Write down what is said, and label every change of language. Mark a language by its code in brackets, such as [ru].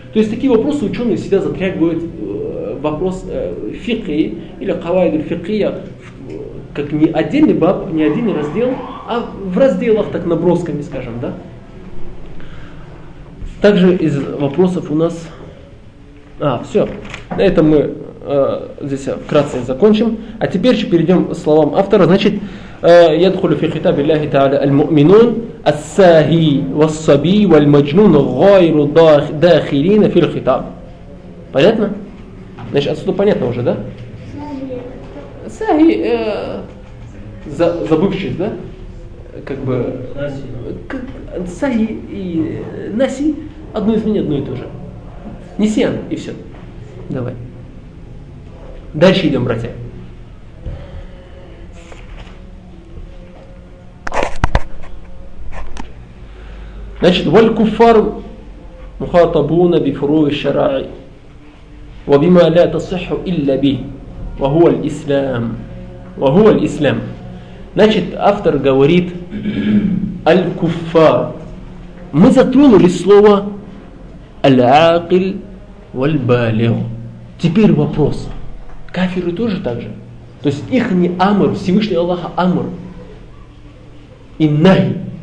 [ru] То есть такие вопросы ученые всегда затрягивают вопрос фикхи или кавайду фикхия как не отдельный баб, не отдельный раздел, а в разделах, так набросками, скажем, да? Также из вопросов у нас... все. На этом мы здесь вкратце закончим. А теперь же перейдем к словам автора. [ar] Значит, يدخل في خطاب الله تعالى المؤمنون الساهي والصبي والمجنون غير داخلين في الخطاب. [ru] Понятно? Значит, отсюда понятно уже, да? ساهي забывший, да? Как бы... ساهي и ناسي одно из меня, одно и то же. Несиан, и все. Давай. Дальше идем, братья. [ar] Значит, والكفار مخاطبون بفروع الشرع وبما لا تصح إلا به وهو الإسلام وهو الإسلام. [ru] Значит, автор говорит الكفار. Мы затронули слово العاقل والبالغ. Теперь вопрос. Кафиры тоже так же? То есть их не амр, Всевышний Аллах амр. И нахи.